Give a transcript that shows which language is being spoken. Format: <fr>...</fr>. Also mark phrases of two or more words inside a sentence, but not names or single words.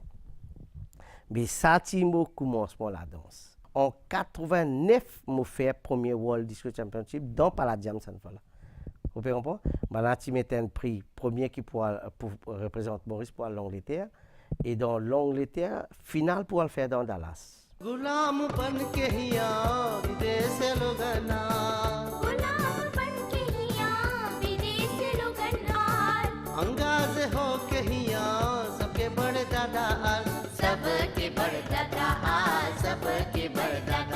<fr>Mais ça, c'est mon commencement la danse. En 89, je fais le premier World Disco Championship dans Palladium Sanfala. Vous pouvez comprendre? Maintenant, tu mets un prix premier qui représente Maurice pour l'Angleterre. Et dans l'Angleterre, finale pour le faire dans Dallas.</fr> <bho>गुलाम बन के हिया विदेश लोगना गुलाम बन के हिया विदेश लोगना अंगाज हो के हिया सबके बड़े दादा सबके बड़े दादा सबके बड़े दादा</bho>